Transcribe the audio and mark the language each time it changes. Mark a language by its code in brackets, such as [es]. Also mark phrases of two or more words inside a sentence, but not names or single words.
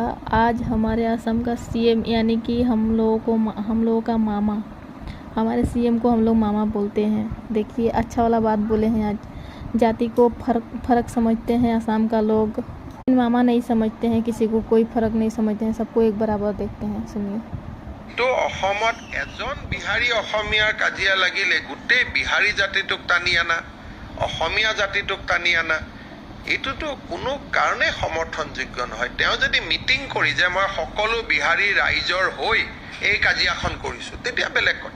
[hi] आज हमारे असम का सीएम यानी कि हम लोगों का मामा, हमारे सीएम को हम लोग मामा बोलते हैं। देखिए, अच्छा वाला बात बोले हैं। आज जाति को फर्क समझते हैं असम का लोग। मामा नहीं समझते हैं, किसी को कोई फर्क नहीं समझते हैं, सबको एक बराबर देखते हैं। सुनिए। [as] तो অসমত এজন বিহাৰী অসমীয়াৰ কাজিয়া লাগিলে গোটেই বিহাৰী জাতিটোক টানি আনা, অসমীয়া জাতিটোক টানি আনা, এইটোতো কোনো কাৰণে সমৰ্থনযোগ্য নহয়। তেওঁ যদি মিটিং কৰি যে মই সকলো বিহাৰী ৰাইজৰ হৈ এই কাজিয়াখন কৰিছোঁ, তেতিয়া বেলেগ কথা।